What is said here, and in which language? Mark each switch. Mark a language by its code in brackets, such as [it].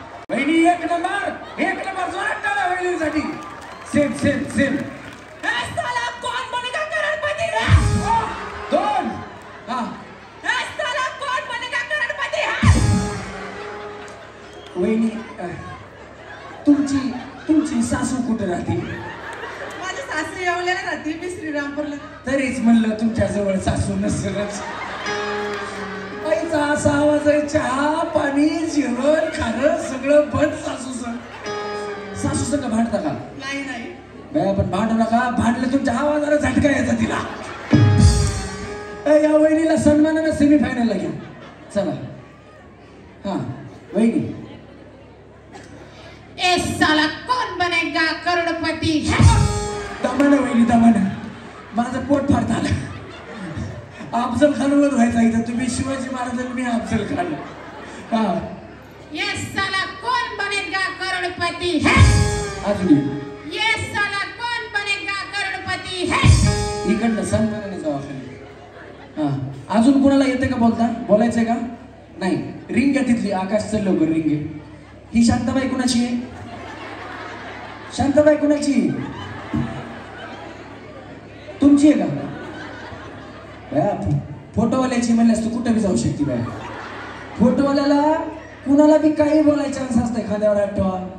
[mr] वहिनी एक नंबर जोरात टाळा वहिनीसाठी सेम [hi] हे साला कौन बनेगा करोड़पति [mr] दोन हा [hi] हे साला कौन बनेगा करोड़पति [mr] वहिनी तुमची सासू कुठे राहते माझी सासू येवलेला राहते मी श्रीरामपूरला तरीच म्हणलं तुमच्या जवळ सासू नसेलच आईचा असा आवाज आहे चहा पाणी जेवण खाणं सगळं बंद सासू संग भांडता का नाही बाया पण भांडू नका भांडलं तुमच्या आवाजाला झटका यायचा तिला या वहिनीला सन्मानानं सेमीफायनलला घ्या चला हा वहिनी [hi] ए साला कौन बनेगा करोड़पति [mr] दमानं वहिनी दमानं माझं पोट फार झालं अफजल खानवर व्हायचा इथं तुम्ही शिवाजी महाराजांनी मी अफजल खान हा [hi] ये साला कौन बनेगा करोड़पति [mr] अजून [hi] ये साला कौन बनेगा करोड़पति [mr] इकडनं सन्मानाने जावा खाली हा अजून कोणाला येते का बोलायचंय का नाही रिंग घ्या तिथली आकाश चल लवकर रिंग घे ही शांताबाई कुणाची आहे शांताबाई कुणाची तुमची आहे का फोटोवाल्याची म्हणल्यास तू कुठं बी जाऊ शकते बाय फोटोवाल्याला कुणाला बी काही बोलायचं असं असतं एखाद्यावर आठवा